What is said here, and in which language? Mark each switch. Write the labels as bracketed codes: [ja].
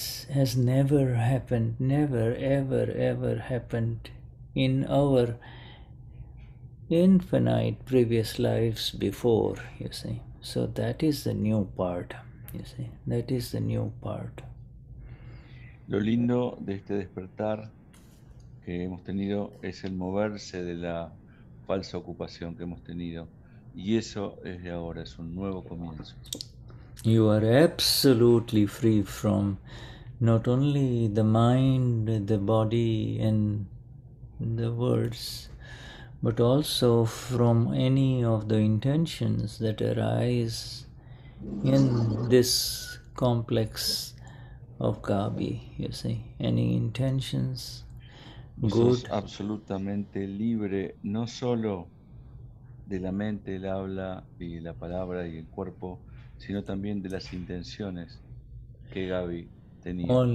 [en] has never happened, never, ever happened in our infinite previous lives before, you see. So that is the new part, you see. That is the new part. [es] Lo lindo de este despertar que hemos tenido es el moverse de la falsa ocupación que hemos tenido. Y eso es de ahora, es un nuevo comienzo. [en] You are absolutely free from not only the mind, the body, and the words, but also from any of the intentions that arise in this complex of Gabi, you see. Any intentions, [es] Sos [en] good, [es] absolutamente libre, no solo de la mente, el habla y la palabra y el cuerpo, sino también de las intenciones que Gaby tenía.